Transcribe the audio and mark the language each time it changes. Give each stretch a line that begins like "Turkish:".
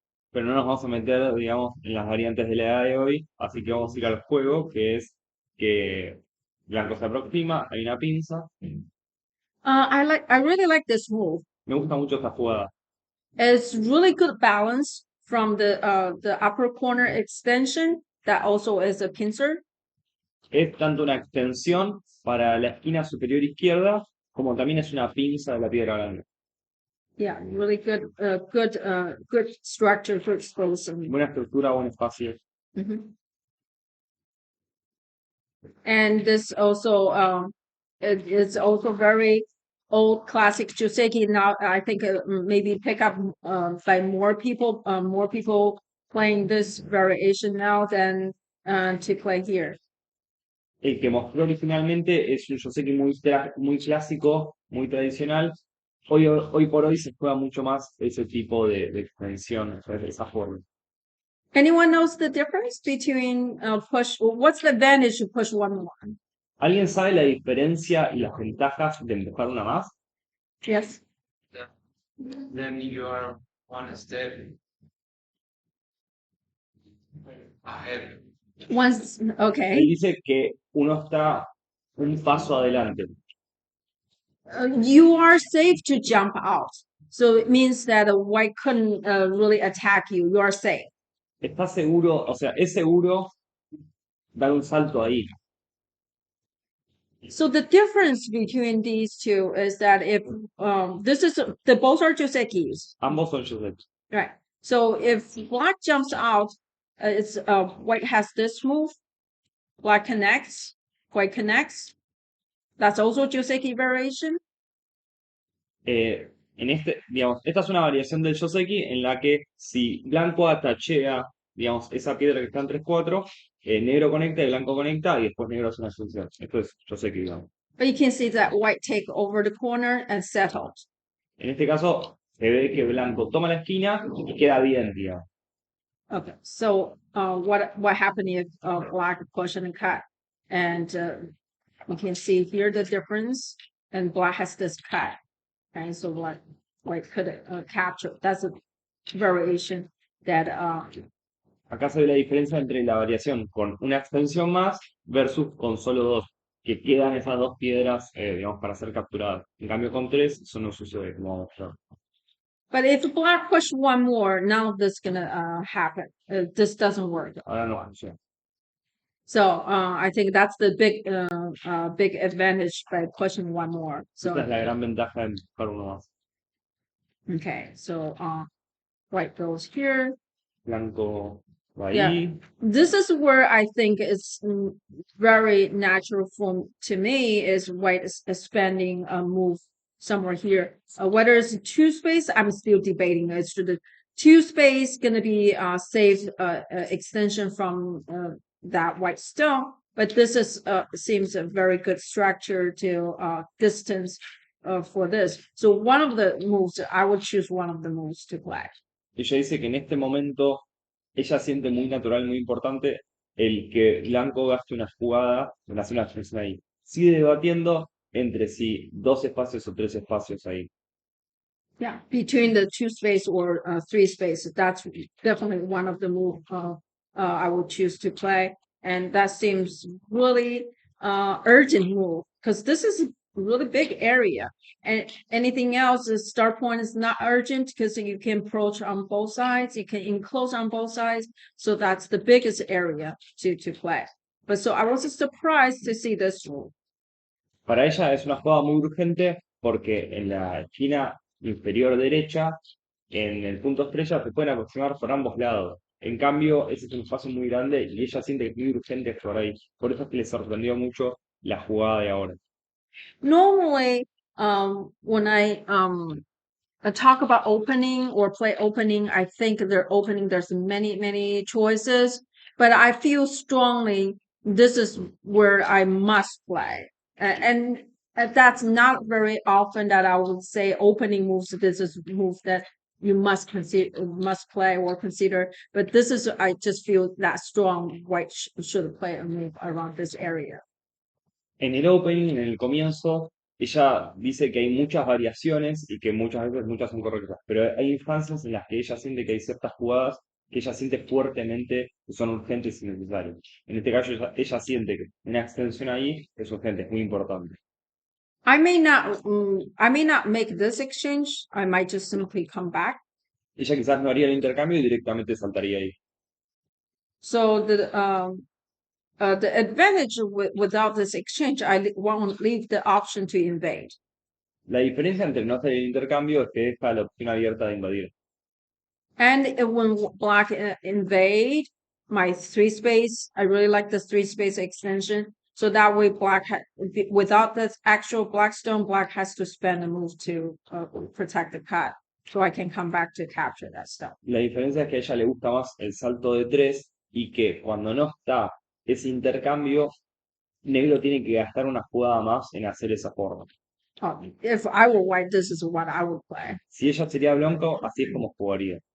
Spanish: Pero no nos vamos a meter, digamos, en las variantes de la edad de hoy, así que vamos a ir al juego, que es que blanco se aproxima, hay una pinza.
English: I really like this move.
Spanish: Me gusta mucho esta jugada.
English: It's really good balance from the upper corner extension that also is a pincer.
Spanish: Es tanto una extensión para la esquina superior izquierda, como también es una pinza de la piedra grande.
English: Yeah, really good structure for exposing.
Spanish: Buena estructura, buen espacio.
English: And this also it's also very old classic Joseki. Now I think maybe pick up by more people playing this variation now than to play here.
Spanish: El que mostró originalmente es un Joseki muy clásico, muy tradicional. Hoy por hoy se juega mucho más ese tipo de extensión, de esa forma.
English: Anyone knows the difference between push? What's the advantage to push 1-1?
Spanish: ¿Alguien sabe la diferencia y las ventajas de empujar una más?
English: Yes. Then you are one step ahead. Okay.
Spanish: Él dice que uno está un paso adelante.
English: You are safe to jump out. So it means that a white couldn't really attack you. You are safe.
Spanish: Está seguro, o sea, es seguro dar un salto ahí.
English: So the difference between these two is that if both are Josekis.
Spanish: Ambos son Joseki.
English: Right. So if black jumps out, it's white has this move. Black connects. White connects. That's also Joseki variation.
Spanish: Digamos, esta es una variación del Joseki en la que si blanco atachea, digamos, esa piedra que está en 3-4, negro conecta y blanco conecta y después negro hace una solución. Esto es Joseki, digamos.
English: But you can see that white take over the corner and settled.
Spanish: En este caso, se ve que blanco toma la esquina y queda bien, digamos.
English: Okay, so what happened if black push and cut, and you can see here the difference, and black has this cut, and so white could capture. That's a variation that
Spanish: Acá se ve la diferencia entre la variación con una extensión más versus con solo dos, que quedan esas dos piedras, digamos, para ser capturadas. En cambio, con tres, eso no sucede, como vamos a ver.
English: But if black push one more, none of this gonna happen. This doesn't work.
Spanish: Ahora no funciona.
English: So I think that's the big advantage by pushing one more. So
Spanish: Esta es la gran ventaja de buscar uno más.
English: okay, so white goes here.
Spanish: Blanco va
English: Yeah.
Spanish: ahí.
English: This is where I think it's very natural to me is white is expanding a move somewhere here. Whether it's two space, I'm still debating. It's the two space gonna be safe extension from that white stone, but this is seems a very good structure to distance for this. So one of the moves, I would choose one of the moves to play.
Spanish: Ella dice que en este momento ella siente muy natural, muy importante el que blanco gaste una jugada, hace una extensión ahí. Sigue debatiendo entre si dos espacios o tres espacios ahí.
English: Yeah, between the two space or three space, that's definitely one of the move I would choose to play, and that seems really urgent move because this is a really big area, and anything else, the start point is not urgent because you can approach on both sides, you can enclose on both sides, so that's the biggest area to play. But so I was surprised to see this move.
Spanish: Para ella es una jugada muy urgente porque en la esquina inferior derecha, en el punto estrella, se pueden aproximar por ambos lados. En cambio, ese es un espacio muy grande y ella siente que es muy urgente por ahí. Por eso es que le sorprendió mucho la jugada de ahora.
English: Normally, when I talk about opening or play opening, I think there's many choices, but I feel strongly this is where I must play. And that's not very often that I would say opening moves, this is moves that you must consider, must play or consider. But this is, I just feel that strong white should play a move around this area.
Spanish: En el opening, en el comienzo, ella dice que hay muchas variaciones y que muchas veces muchas son correctas, pero hay instancias en las que ella siente que hay ciertas jugadas que ella siente fuertemente que son urgentes y necesarias. En este caso, ella siente que una extensión ahí es urgente, es muy importante.
English: I may not make this exchange. I might just simply come back.
Spanish: Ella quizás no haría el intercambio y directamente saltaría ahí.
English: So the advantage without this exchange, I won't leave the option to invade.
Spanish: La diferencia entre no hacer el intercambio es que deja la opción abierta de invadir.
English: And when black invade my three space, I really like this three space extension. So that way, black without this actual black stone, black has to spend a move to protect the cut. So I can come back to capture that stuff.
Spanish: La diferencia es que a ella le gusta más el salto de tres y que cuando no está ese intercambio, negro tiene que gastar una jugada más en hacer esa forma.
English: If I were white, this is what I would play.
Spanish: Si ella sería blanco, así es como jugaría.